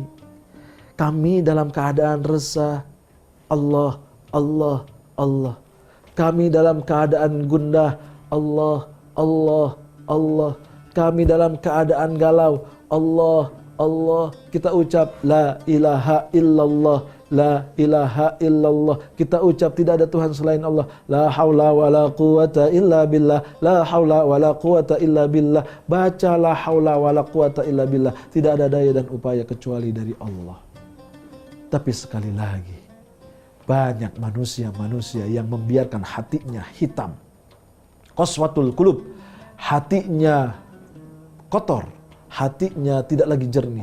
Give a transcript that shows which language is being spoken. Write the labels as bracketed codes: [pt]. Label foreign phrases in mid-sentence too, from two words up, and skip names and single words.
[id] Kami dalam keadaan resah, Allah, Allah, Allah. Kami dalam keadaan gundah, Allah, Allah, Allah. Kami dalam keadaan galau, Allah, Allah. Kita ucap [ar] لا إله إلا الله, لا إله إلا الله. [id] Kita ucap tidak ada Tuhan selain Allah. [ar] لا حول ولا قوة إلا بالله، لا حول ولا قوة إلا بالله. Baca لا حول ولا قوة إلا بالله. [id] Tidak ada daya dan upaya kecuali dari Allah. Tapi sekali lagi, banyak manusia-manusia yang membiarkan hatinya hitam. [ar] قسوة القلوب, [id] hatinya kotor, hatinya tidak lagi jernih.